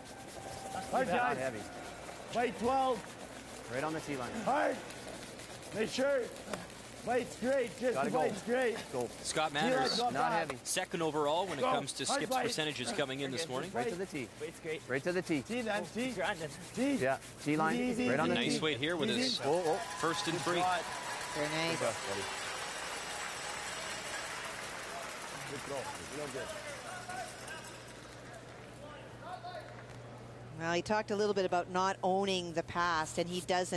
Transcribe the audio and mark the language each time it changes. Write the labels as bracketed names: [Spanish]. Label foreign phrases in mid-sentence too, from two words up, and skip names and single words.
[English] Hard, guys. Heavy. Fight 12. Right on the tee line. Hard. Make sure. Fight's great. Just the fight's great. Go. Scott Manners, not heavy. second overall when it comes to skips percentages coming in this morning. Right to the tee. Weight's great. Right to the tee. Tee then. Tee. Tee. Yeah. Tee line. Easy, right on the Nice tee. weight here with his first and 3. Very nice. Good throw. Real good. Well, he talked a little bit about not owning the past, and he doesn't.